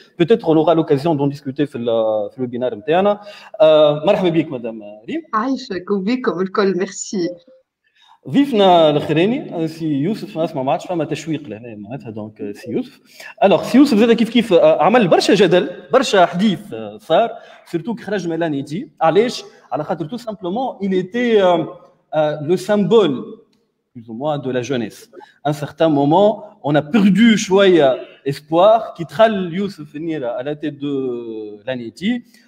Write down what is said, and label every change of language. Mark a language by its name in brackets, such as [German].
[French] Peut-être on aura l'occasion d'en discuter [Arabic] في الويبينار نتاعنا. مرحبا بك مدام ريم. عايشك وبكم الكل، ميرسي. ضيفنا الاخراني سي يوسف، اسمع ما عادش فما تشويق لهنا معناتها. دونك سي يوسف، الوغ سي يوسف زاد كيف عمل برشا جدل، برشا حديث صار سورتو كي خرج من لانيتي. علاش؟ على خاطر تو سامبلومون [French] il était le symbole plus ou moins de la jeunesse. À un certain moment, on a perdu شويه espoir [Arabic] كي دخل يوسف النيره [French] à la tête de l'ANITI.